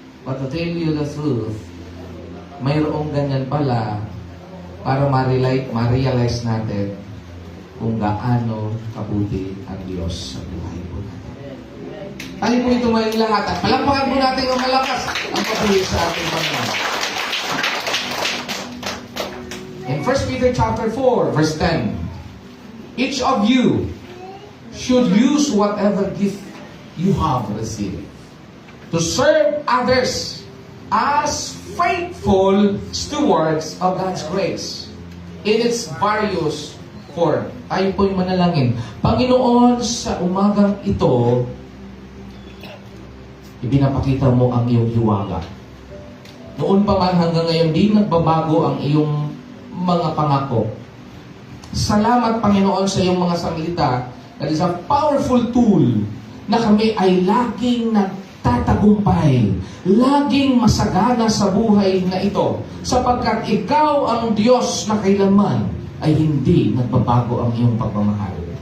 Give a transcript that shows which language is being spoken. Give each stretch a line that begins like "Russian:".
English: But to tell you the truth,
Filipino: mayroong ganyan pala para ma-realize natin kung gaano kabuti ang Diyos sa buhay po natin. Tayo po ito may lahat at palakpakan po natin ang malakas ang patuloy sa ating Panginoon.
English: In 1 Peter chapter 4, verse 10, each of you should use whatever gift you have received to serve others as faithful stewards of God's grace in its various form.
Filipino: Tayo po'y manalangin. Panginoon, sa umagang ito, ibinapakita mo ang iyong hiwaga. Noon pa man hanggang ngayon, di nagbabago ang iyong mga pangako. Salamat, Panginoon, sa iyong mga salita.
English: That is a powerful tool
Filipino: na kami ay laging nagtatagumpay, laging masagana sa buhay na ito, sapagkat ikaw ang Diyos na kailanman ay hindi nagbabago ang iyong pagmamahal.